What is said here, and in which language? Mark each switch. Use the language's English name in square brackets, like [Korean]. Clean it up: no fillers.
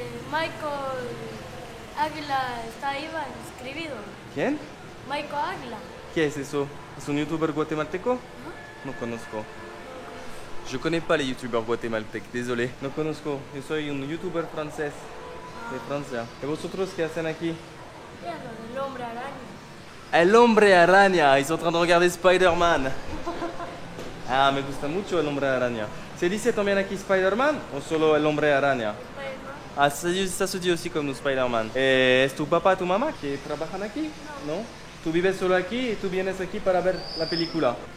[Spanish] Michael Águila está ahí inscribido. ¿Quién? Michael Águila. ¿Qué es eso? ¿Es un youtuber guatemalteco? No conozco. [French] Je connais pas les youtubeurs guatémaltèques, désolé. [Spanish] No conozco. Yo soy un youtuber francés de Francia. ¿Y vosotros qué hacen aquí? El hombre araña. El hombre araña. [French] Ils sont en train de regarder Spider-Man. [Spanish] Ah, me gusta mucho el hombre araña. ¿Se dice también aquí Spider-Man o solo el hombre araña? [French] Ah, ça se dit aussi comme nous, Spider-Man. [Spanish] ¿Es tu papá, tu mamá que trabajan aquí? No. ¿Tú vives solo aquí y tú vienes aquí para ver la película?